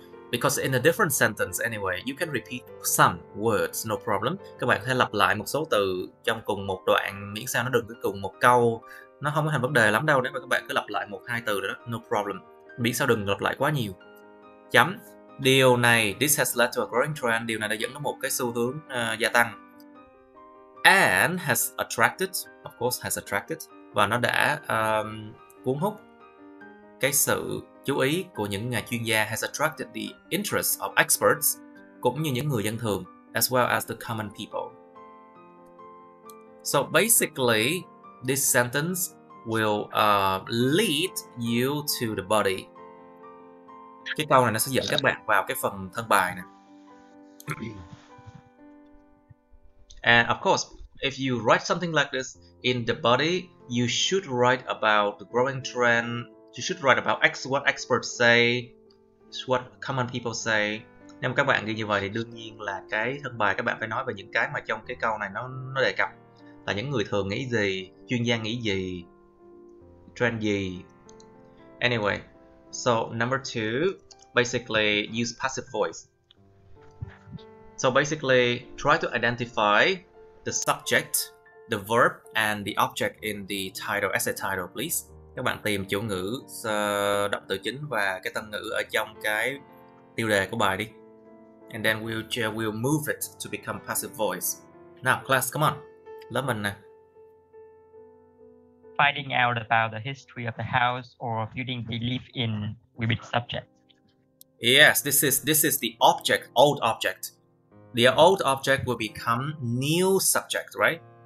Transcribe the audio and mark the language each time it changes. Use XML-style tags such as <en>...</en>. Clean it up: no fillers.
<en>Because in a different sentence anyway, you can repeat some words, no problem.</en> <vi>Các bạn có thể lặp lại một số từ trong cùng một đoạn, miễn sao nó đừng có cùng một câu. Nó không có thành vấn đề lắm đâu nếu mà các bạn cứ lặp lại một hai từ đó,</vi> <en>no problem.</en> <vi>Miễn sao đừng lặp lại quá nhiều. Chấm. Điều này,</vi> <en>this has led to a growing trend.</en> <vi>Điều này đã dẫn đến một cái xu hướng gia tăng.</vi> <en>And has attracted, of course has attracted.</en> <vi>Và nó đã cuốn hút cái sự chú ý của những nhà chuyên gia,</vi> <en>has attracted the interest of experts,</en> <vi>cũng như những người dân thường,</vi> <en>as well as the common people. So basically, this sentence will lead you to the body.</en> <vi>Cái câu này nó sẽ dẫn các bạn vào cái phần thân bài nè.</vi> <en>And of course, if you write something like this in the body, you should write about the growing trend. You should write about what experts say, what common people say.</en> <vi>Nếu mà các bạn ghi như vậy thì đương nhiên là cái thân bài các bạn phải nói về những cái mà trong cái câu này nó đề cập, là những người thường nghĩ gì, chuyên gia nghĩ gì, trend gì.</vi> <en>Anyway, so number 2, basically use passive voice. So basically try to identify the subject, the verb and the object in the title, essay title, please.</en> <vi>Các bạn tìm chủ ngữ, động từ chính và cái tân ngữ ở trong cái tiêu đề của bài đi.</vi> <en>And then we'll move it to become passive voice. Now, class, come on.</en> <vi>Lớp mình nè.</vi> <en>Finding out about the history of the house or building they live in will be the subject. Yes, this is the object, old object. The old object will become new subject, right?</en>